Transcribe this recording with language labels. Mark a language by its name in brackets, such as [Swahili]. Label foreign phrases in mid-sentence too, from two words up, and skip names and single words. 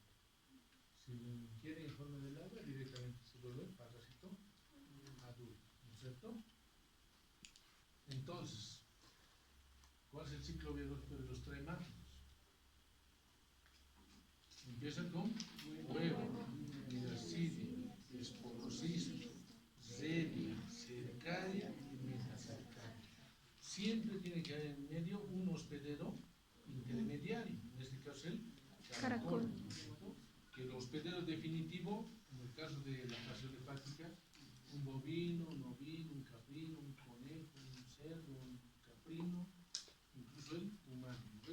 [Spanish] Si lo ingiere en forma de larva, directamente se vuelve parásito adulto, ¿no es cierto? Entonces, ¿cuál es el ciclo biológico de los tremátodos? Empiezan con huevo, miracidia, esporocisto, zelia, cercaria y metacercaria. Siempre tiene que haber en medio un hospedero intermediario, en este caso el caracol, ¿no es cierto? Que el hospedero definitivo, en el caso de la infección hepática, un bovino, un ovino, un caprino, un conejo, un cerdo, un caprino, incluso el humano, ¿no?